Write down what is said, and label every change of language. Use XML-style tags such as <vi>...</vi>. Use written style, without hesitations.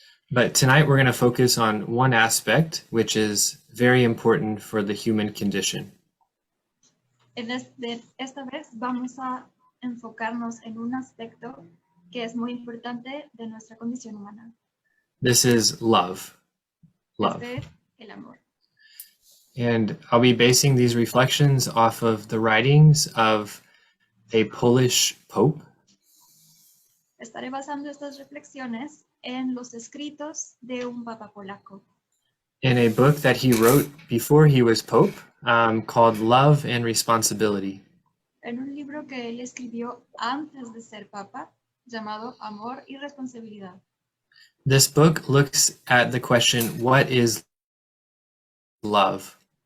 <en>But tonight we're going to focus on one aspect which is very important for the human condition.</en> <es>Esta vez vamos a enfocarnos en un aspecto que es muy importante de nuestra condición humana.</es> <en>This is love. Love.</en> <es>Este es el amor.</es> <en>And I'll be basing these reflections off of the writings of a Polish pope.</en> <es>Estaré basando estas reflexiones en los escritos de un papa polaco.</es> <en>In a book that he wrote before he was pope, called Love and Responsibility.</en> <es>En un libro que él escribió antes de ser papa, llamado Amor y Responsabilidad.</es> <en>This book looks at the question, what is love?</en>